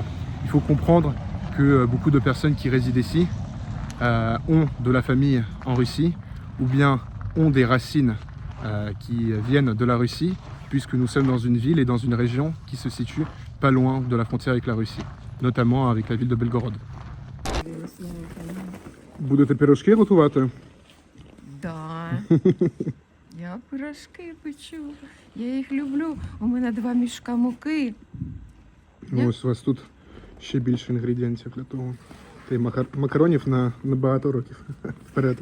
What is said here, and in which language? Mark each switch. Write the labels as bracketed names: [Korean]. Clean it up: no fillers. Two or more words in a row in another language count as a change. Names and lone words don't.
[French] Il faut comprendre que beaucoup de personnes qui résident ici ont de la famille en Russie ou bien ont des racines qui viennent de la Russie, puisque nous sommes dans une ville et dans une région qui se situe pas loin de la frontière avec la Russie, notamment avec la ville de Belgorod. [Ukrainian] Будете пирожки готувати? Да. Я пирожки печу. Я їх люблю. У мене 2 мішка муки. Ось у вас тут ще більше інгредієнтів для того. Та й макаронів на багато років вперед.